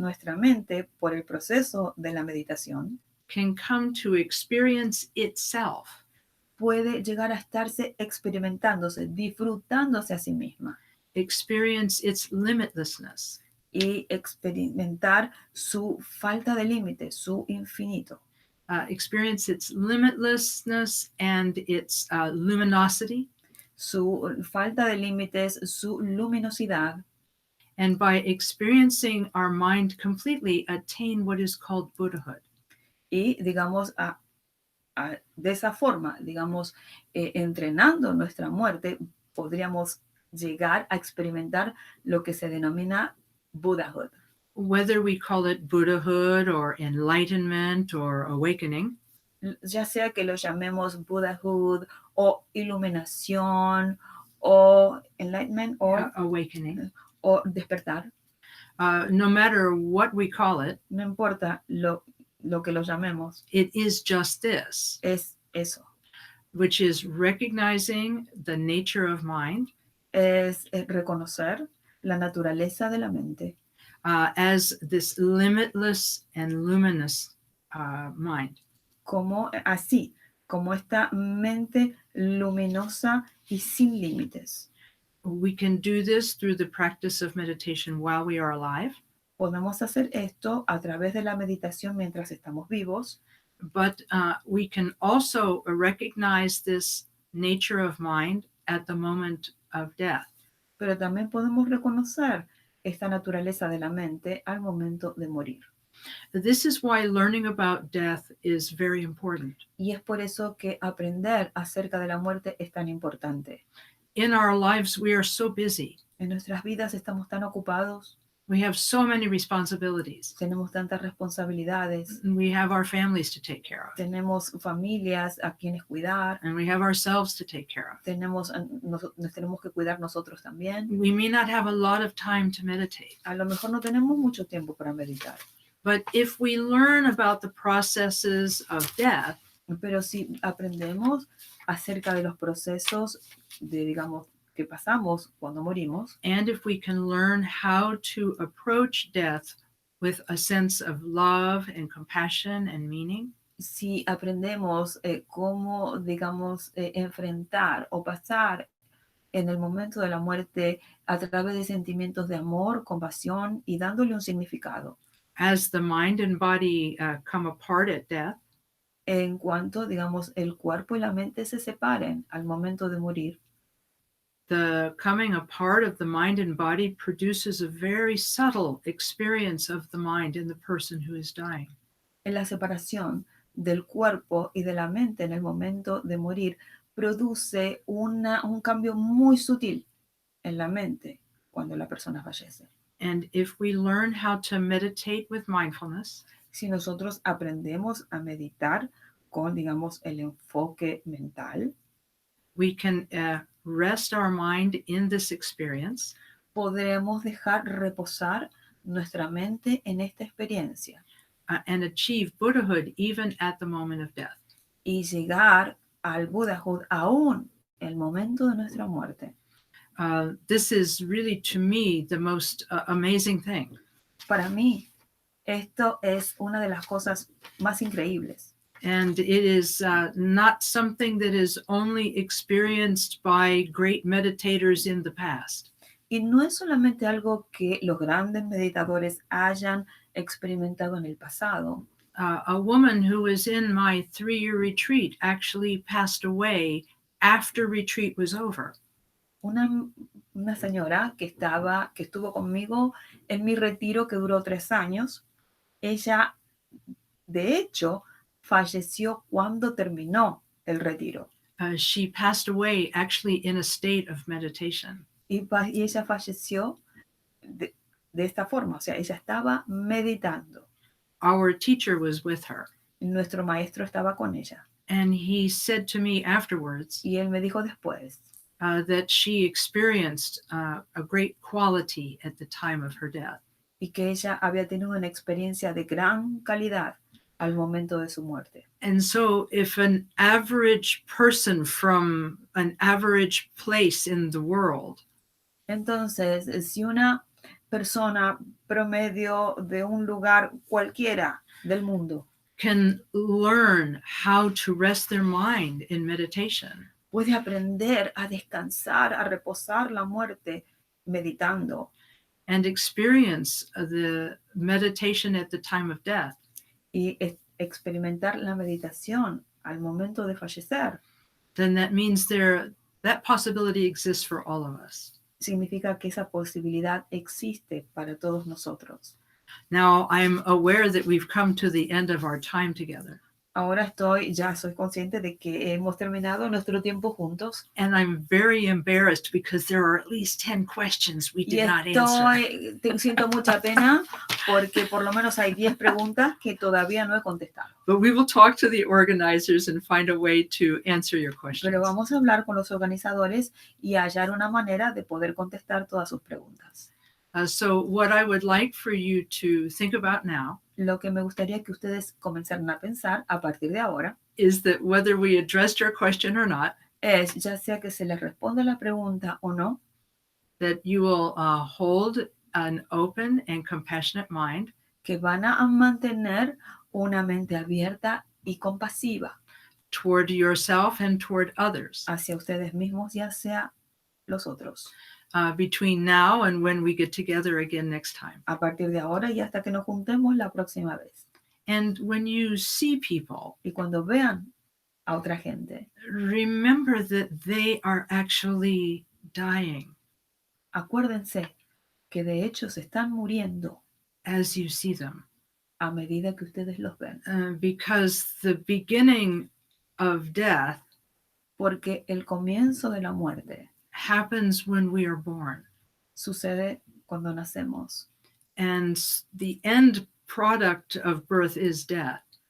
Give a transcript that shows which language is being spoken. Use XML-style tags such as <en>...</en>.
<es>nuestra mente, por el proceso de la meditación,</es> <en>can come to experience itself.</en> <es>Puede llegar a estarse experimentándose, disfrutándose a sí misma.</es> <en>Experience its limitlessness.</en> <es>y experimentar su falta de límite, su infinito.</es> <en>Experience its limitlessness and its luminosity.</en> <es>Su falta de límites, su luminosidad.</es> <en>And by experiencing our mind completely, attain what is called Buddhahood.</en> <es>Y, digamos, de esa forma, digamos, entrenando nuestra muerte, podríamos llegar a experimentar lo que se denomina Buddhahood.</es> <en>Whether we call it Buddhahood or enlightenment or awakening,</en> <es>Ya sea que lo llamemos Buddhahood o iluminación o enlightenment</es> <en>awakening,</en> <es>o despertar,</es> <en>no matter what we call it,</en> <es>no importa lo que lo llamemos,</es> <en>it is just this,</en> <es>es eso.</es> <en>which is recognizing the nature of mind</en> <es>Es reconocer la naturaleza de la mente</es> <en>as this limitless and luminous mind.</en> <es>como así, como esta mente luminosa y sin límites.</es> <en>We can do this through the practice of meditation while we are alive.</en> <es>Podemos hacer esto a través de la meditación mientras estamos vivos,</es> <en>but we can also recognize this nature of mind at the moment of death.</en> <es>pero también podemos reconocer esta naturaleza de la mente al momento de morir.</es> <en>This is why learning about death is very important.</en> <es>Y es por eso que aprender acerca de la muerte es tan importante.</es> <en>In our lives, we are so busy.</en> <es>En nuestras vidas estamos tan ocupados.</es> <en>We have so many responsibilities.</en> <es>Tenemos tantas responsabilidades.</es> <en>We have our families to take care of.</en> <es>Tenemos familias a quienes cuidar.</es> <en>And we have ourselves to take care of.</en> <es>Nos tenemos que cuidar nosotros también.</es> <en>We may not have a lot of time to meditate.</en> <es>A lo mejor no tenemos mucho tiempo para meditar.</es> <en>But if we learn about the processes of death,</en> <es>pero si aprendemos acerca de los procesos de, digamos, que pasamos cuando morimos,</es> <en>and if we can learn how to approach death with a sense of love and compassion and meaning,</en> <es>si aprendemos cómo, digamos, enfrentar o pasar en el momento de la muerte a través de sentimientos de amor, compasión y dándole un significado.</es> <en>As the mind and body come apart at death,</en> <es>en cuanto, digamos, el cuerpo y la mente se separen al momento de morir,</es> <en>the coming apart of the mind and body produces a very subtle experience of the mind in the person who is dying.</en> <es>En la separación del cuerpo y de la mente en el momento de morir produce un cambio muy sutil en la mente cuando la persona fallece.</es> <en>And if we learn how to meditate with mindfulness,</en> <es>si nosotros aprendemos a meditar con, digamos, el enfoque mental,</es> <en>we can rest our mind in this experience.</en> <es>Podremos dejar reposar nuestra mente en esta experiencia.</es> <en>And achieve Buddhahood even at the moment of death.</en> <es>Y llegar al Buddhahood aún en el momento de nuestra muerte.</es> <en>This is really, to me, the most amazing thing.</en> <es>Para mí, esto es una de las cosas más increíbles.</es> <en>And it is not something that is only experienced by great meditators in the past.</en> <es>Y no es solamente algo que los grandes meditadores hayan experimentado en el pasado.</es> <en>A woman who was in my 3-year retreat actually passed away after retreat was over.</en> <es>Una señora que estuvo conmigo en mi retiro que duró 3 años, ella, de hecho, falleció cuando terminó el retiro.</es> <en>She passed away actually in a state of meditation.</en> <es>Y ella falleció de esta forma, o sea, ella estaba meditando.</es> <en>Our teacher was with her.</en> <es>Nuestro maestro estaba con ella.</es> <en>And he said to me afterwards,</en> <es>y él me dijo después,</es> <en>that she experienced a great quality at the time of her death.</en> <es>Y que ella había tenido una experiencia de gran calidad al momento de su muerte.</es> <en>And so if an average person from an average place in the world</en> <es>Entonces, si una persona promedio de un lugar cualquiera del mundo</es> <en>can learn how to rest their mind in meditation,</en> <es>puede aprender a descansar, a reposar la muerte meditando,</es> <en>and experience the meditation at the time of death,</en> <es>y experimentar la meditación al momento de fallecer,</es> <en>then that means that possibility exists for all of us.</en> <es>significa que esa posibilidad existe para todos nosotros.</es> <en>Now, I'm aware that we've come to the end of our time together.</en> <es>Ahora ya soy consciente de que hemos terminado nuestro tiempo juntos.</es> <en>And I'm very embarrassed because there are at least 10 questions we did not answer.</en> <es>Siento mucha pena porque por lo menos hay 10 preguntas que todavía no he contestado.</es> <en>But we will talk to the organizers and find a way to answer your questions.</en> <es>Pero vamos a hablar con los organizadores y hallar una manera de poder contestar todas sus preguntas.</es> <en>So what I would like for you to think about now</en> <es>Lo que me gustaría que ustedes comenzaran a pensar a partir de ahora</es> <en>is that whether we addressed your question or not,</en> <es>es, ya sea que se les responda la pregunta o no,</es> <en>that you will hold an open and compassionate mind,</en> <es>que van a mantener una mente abierta y compasiva</es> <en>toward yourself and toward others,</en> <es>hacia ustedes mismos y hacia los otros.</es> <en>Between now and when we get together again next time.</en> <es>A partir de ahora y hasta que nos juntemos la próxima vez.</es> <en>And when you see people,</en> <es>Y cuando vean a otra gente,</es> <en>remember that they are actually dying</en> <es>acuérdense que de hecho se están muriendo</es> <en>as you see them.</en> <es>a medida que ustedes los ven.</es> <en>Because the beginning of death</en> <es>Porque el comienzo de la muerte</es> <en>happens when we are born.</en> <es>sucede cuando nacemos.</es> <en>And the end product of birth is death.</en>